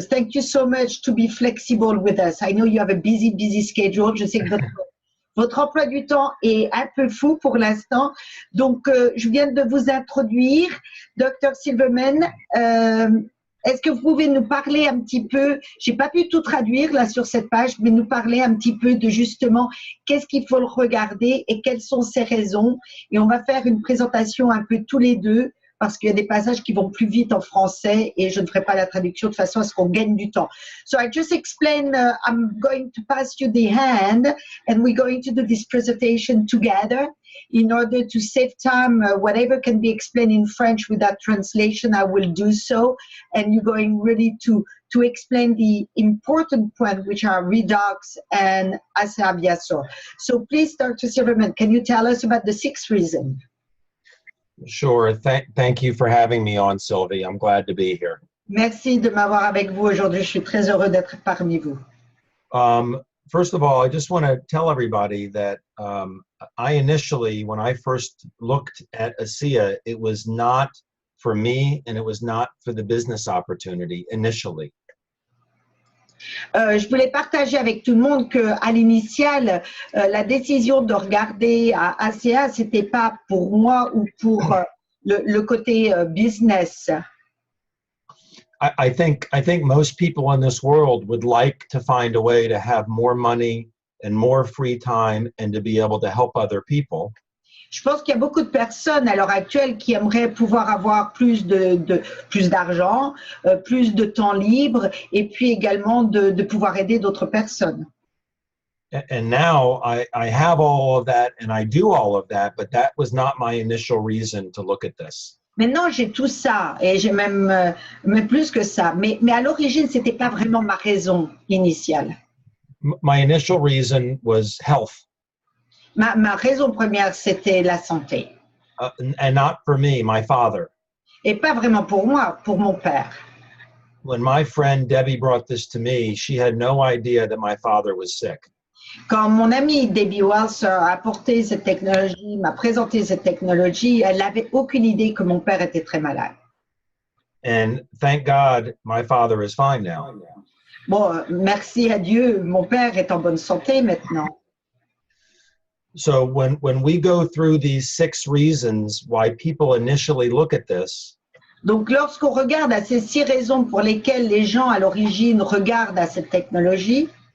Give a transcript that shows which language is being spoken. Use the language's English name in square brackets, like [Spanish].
[English] Thank you so much to be flexible with us. I know you have a busy schedule. [French] Je sais que votre emploi du temps est un peu fou pour l'instant. Donc, je viens de vous introduire. Dr Silverman, est-ce que vous pouvez nous parler un petit peu, j'ai pas pu tout traduire là sur cette page, mais nous parler un petit peu de justement qu'est-ce qu'il faut regarder et quelles sont ses raisons. Et on va faire une présentation un peu tous les deux, parce qu'il y a des passages qui vont plus vite en français et je ne ferai pas la traduction de façon à ce qu'on gagne du temps. [English] So I just explain, I'm going to pass you the hand and we're going to do this presentation together in order to save time. Whatever can be explained in French without translation, I will do so. And you're going really to explain the important points, which are Redox and Asea. So please, Dr. Silverman, can you tell us about the 6th reason? Sure. Thank you for having me on, Sylvie. I'm glad to be here. [French] Merci de m'avoir avec vous aujourd'hui. Je suis très heureux d'être parmi vous. [English] First of all, I just want to tell everybody that I initially, when I first looked at Asea, it was not for me and it was not for the business opportunity initially. [French] Je voulais partager avec tout le monde qu'à l'initiale, la décision de regarder à Asea, c'était pas pour moi ou pour le côté business. [English] I think most people in this world would like to find a way to have more money and more free time and to be able to help other people. [French] Je pense qu'il y a beaucoup de personnes à l'heure actuelle qui aimeraient pouvoir avoir plus d'argent, plus de temps libre et puis également de pouvoir aider d'autres personnes. [English] And now I have all of that and I do all of that, but that was not my initial reason to look at this. [French] Maintenant, j'ai tout ça et j'ai même plus que ça. Mais à l'origine, ce n'était pas vraiment ma raison initiale. [English] My initial reason was health. [French] Ma raison première, c'était la santé. [English] And not for me, my father. [French] Et pas vraiment pour moi, pour mon père. [English] When my friend Debbie brought this to me, she had no idea that my father was sick. [French] Quand mon ami Debbie Wells a apporté cette technologie, m'a présenté cette technologie, elle n'avait aucune idée que mon père était très malade. [English] And thank God, my father is fine now. [French] Bon, merci à Dieu, mon père est en bonne santé maintenant. [English] So when we go through these 6 reasons why people initially look at this, [French] donc lorsqu'on regarde à ces 6 raisons pour lesquelles les gens à l'origine regardent à cette technologie,